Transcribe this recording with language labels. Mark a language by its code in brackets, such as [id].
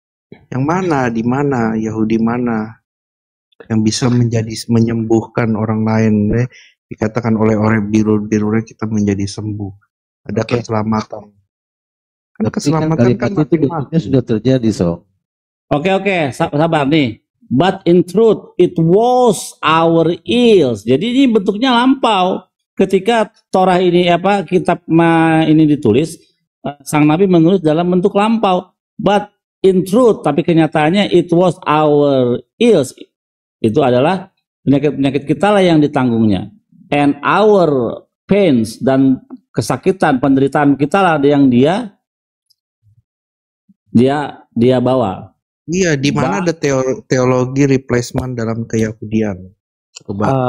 [id] Yang mana, di mana, Yahudi mana yang bisa menyembuhkan orang lain? Dikatakan oleh orang biru-birunya kita menjadi sembuh. Ada keselamatan. Ada keselamatan kan itu bentuknya sudah terjadi, Oke, sabar nih. [en] But in truth, it was our ills. [id] Jadi ini bentuknya lampau. Ketika Torah ini kitab ini ditulis, sang nabi menulis dalam bentuk lampau. [en] But in truth, tapi kenyataannya it was our ills. [id] Itu adalah penyakit-penyakit kita lah yang ditanggungnya. And our pains, dan kesakitan, penderitaan kita lah yang dia bawa. Iya, di mana ada teologi replacement dalam keyahudian? Coba.